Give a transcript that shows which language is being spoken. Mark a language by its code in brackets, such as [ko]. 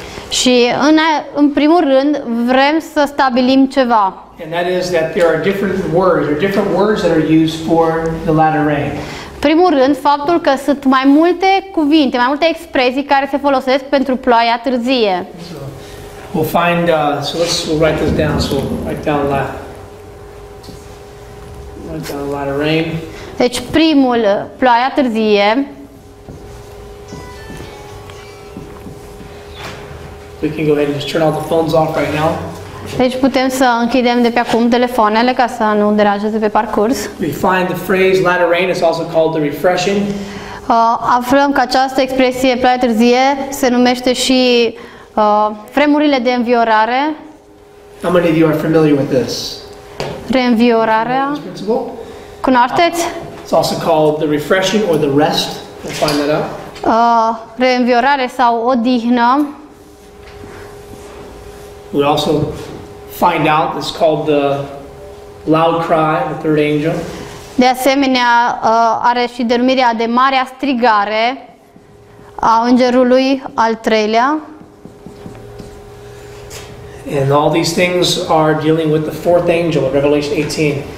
[ro] Și în primul rând vrem să stabilim ceva. [en] And that is that there are different words that are used for the latter rain. [ro] Primul rând, faptul că sunt mai multe cuvinte, mai multe expresii care se folosesc pentru ploaia târzie. [en] So we'll find. We'll write this down. So we'll write down latter rain. [ro] Deci primul, ploaia târzie. [en] We can go ahead and just turn all the phones off right now. [ro] Deci putem să închidem de pe acum telefoanele ca să nu deranjeze pe parcurs. [en] We find the phrase latter rain is also called the refreshing. [ro] Aflăm că această expresie ploaia târzie se numește și Vremurile de înviorare, [en] How many of you are familiar with this? [ro] reînviorarea, [en] This principle? [ro] cunoașteți? [en] It's also called the refreshing or the rest. We'll find that out. [ro] Reînviorare sau odihnă. [en] We also find out it's called the loud cry, the third angel. [ro] De asemenea, are și denumirea de marea strigare a îngerului al treilea. [en] And all these things are dealing with the fourth angel of Revelation 18.